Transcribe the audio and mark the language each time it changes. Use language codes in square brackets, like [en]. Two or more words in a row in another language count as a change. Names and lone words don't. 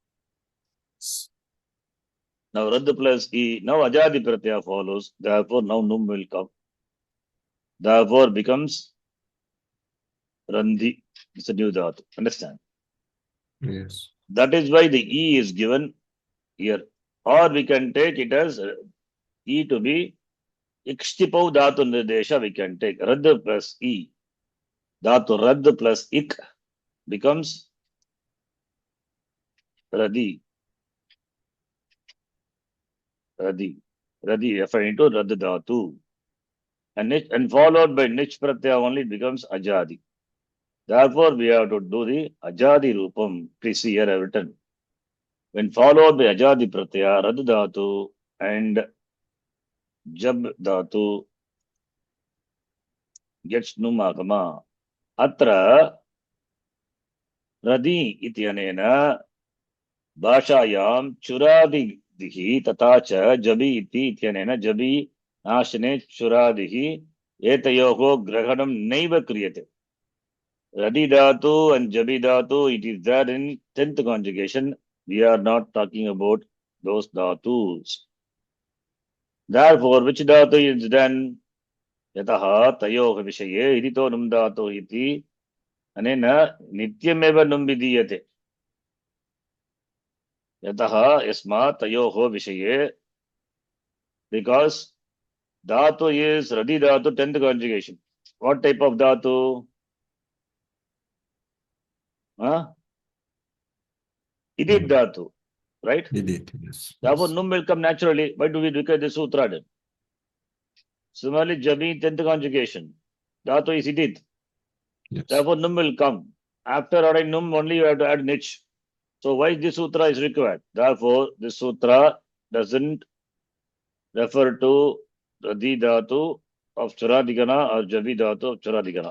[en] Now Radha plus E, now [sa] अजादि प्रत्यय [en] follows, therefore now Num will come. Therefore becomes Randhi. It's a new dhatu. Understand? Yes. That is why the E is given here. Or we can take it as E to be [sa] इक्श्तिपौ धातु निर्देश, [en] we can take Radha plus E. Dhatu Radha plus Ik becomes Radhi. Radhi. Radhi referring to Radha dhatu. And followed by [sa] णिच् प्रत्यय [en] only becomes Ajadi. Therefore, we have to do the [sa] अजादि रूपम्. [en] Please see here I have written. When followed by [sa] अजादि प्रत्यय, [en] Rad Dhatu and Jab Dhatu gets Numagama. [sa] अत्र राधि इत्यनेन भाषायां चुरादिः तथा च जबि इति इत्यनेन जबि नाशने चुरादिः एतयोः ग्रहणं नैव क्रियते. [en] Radi dhatu and jabi dhatu, it is there in 10th conjugation. We are not talking about those dhatus. Therefore, which dhatu is done? [sa] यतः तयोः विषये इदितो नुम् धातु इति अनेन नित्यमेव नुम् विधीयते. यतः यस्मा तयोः विषये, [en] because dhatu is Radi dhatu 10th conjugation. What type of dhatu? Huh? Idit dhatu, right? Idit, yes. Therefore, num will come naturally. Why do we look at the sutra then? Similarly, jabi 10th conjugation. Dhatu is idit. Yes. Therefore, num will come. After adding num, only you have to add nich. So why this sutra is required? Therefore, this sutra doesn't refer to Radi dhatu of Churadigana or Jabi dhatu of Churadigana.